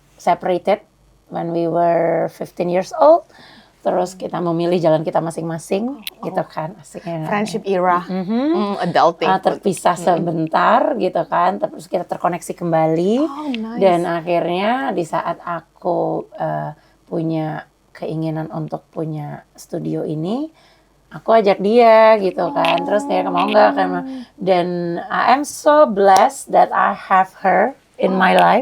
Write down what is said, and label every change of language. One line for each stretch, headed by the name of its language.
English: separated when we were 15 years old.
Indonesian: Terus kita memilih jalan kita masing-masing, gitu kan. Asiknya.
English: Friendship era, adulting.
Indonesian: Terpisah sebentar, gitu kan. Terus kita terkoneksi kembali.
English: Nice.
Indonesian: Dan akhirnya di saat aku punya keinginan untuk punya studio ini, aku ajak dia gitu kan. Terus dia mau nggak kan.
English: Dan I am so blessed that I have her in my life.